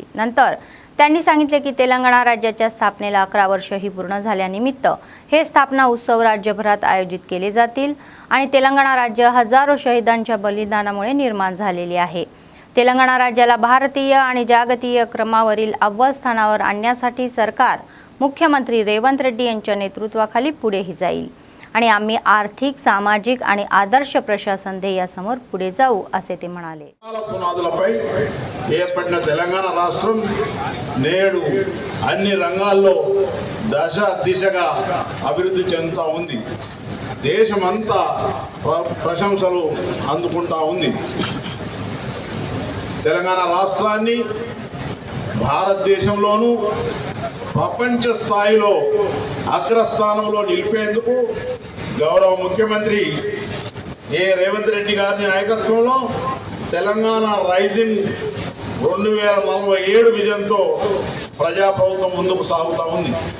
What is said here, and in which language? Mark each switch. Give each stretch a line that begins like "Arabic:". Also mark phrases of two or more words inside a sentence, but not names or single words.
Marathi: नंतर त्यांनी सांगितले की तेलंगणा राज्याच्या स्थापनेला 11 वर्षही पूर्ण झाल्यानिमित्त हे स्थापना उत्सव राज्यभरात आयोजित केले जातील आणि तेलंगणा राज्य हजारो शहीदांच्या बलिदानामुळे निर्माण झालेले आहे. तेलंगणा राज्याला भारतीय आणि जागतिक क्रमावरील अव्वल स्थानावर आणण्यासाठी सरकार मुख्यमंत्री रेवंत रेड्डी यांच्या नेतृत्वाखाली पुढेही जाईल आणि आम्ही आर्थिक, सामाजिक आणि आदर्श प्रशासन ध्येयासमोर पुढे जाऊ असे ते म्हणाले.
Telugu: పునాదులపై ఏర్పడిన తెలంగాణ రాష్ట్రం నేడు అన్ని రంగాల్లో దిశగా అభివృద్ధి చెందుతూ ఉంది. దేశమంతా ప్రశంసలు అందుకుంటా ఉంది. తెలంగాణ రాష్ట్రాన్ని భారతదేశంలోనూ ప్రపంచ స్థాయిలో అగ్రస్థానంలో నిలిపేందుకు గౌరవ ముఖ్యమంత్రి రేవంత్ రెడ్డి గారి నాయకత్వంలో తెలంగాణ రైజింగ్ 2047 విజన్తో ప్రజాప్రభుత్వం ముందుకు సాగుతూ ఉంది.